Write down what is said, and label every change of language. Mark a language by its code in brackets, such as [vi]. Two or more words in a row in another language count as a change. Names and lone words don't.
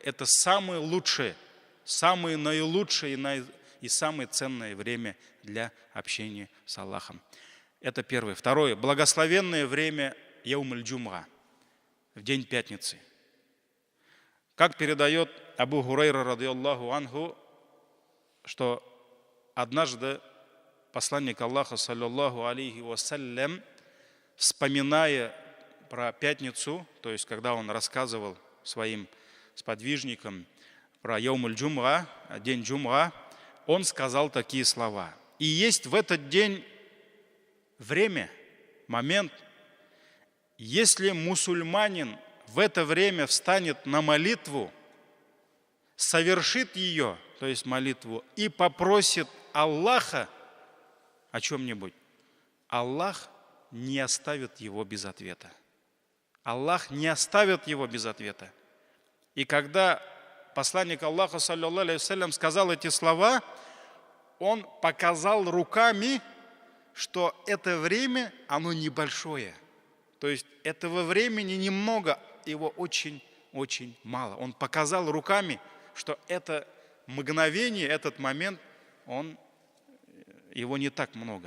[ru] Это самое лучшее, самое наилучшее и самое ценное время для общения с Аллахом. Это первое. Второе. Благословенное время [ar] يوم الجمعة, [ru] в день пятницы. Как передает Абу Хурайра, [ar] رضي الله عنه, [ru] что однажды посланник Аллаха, [ar] صلى الله عليه وسلم, [ru] вспоминая про пятницу, то есть когда он рассказывал своим сподвижникам про [ar] يوم الجمعة, [ru] день Джумга, он сказал такие слова. И есть в этот день время, момент, если мусульманин в это время встанет на молитву, совершит ее, то есть молитву, и попросит Аллаха о чем-нибудь, Аллах не оставит его без ответа. Аллах не оставит его без ответа. И когда посланник Аллаха, [ar] صلى الله عليه وسلم, [ru] сказал эти слова, он показал руками, что это время, оно небольшое. То есть этого времени немного, его очень-очень мало. Он показал руками, что это мгновение, этот момент, его не так много.